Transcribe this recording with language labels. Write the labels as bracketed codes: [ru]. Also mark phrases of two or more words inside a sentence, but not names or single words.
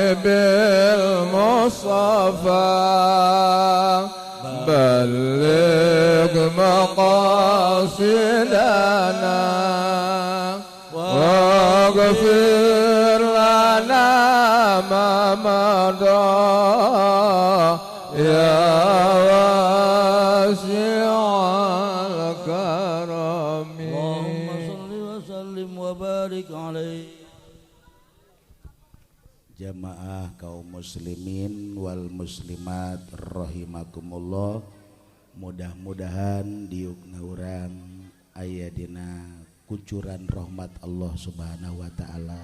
[ar] بالمصطفى بلغ مقاصدنا واغفر لنا ما مضى يا واسع الكرم اللهم صل وسلم وبارك عليه. [su] Jamaah kaum [ar] المسلمين والمسلمات رحمكم الله, [su] mudah-mudahan diukna urang aya dina kucuran rahmat [ar] الله سبحانه وتعالى.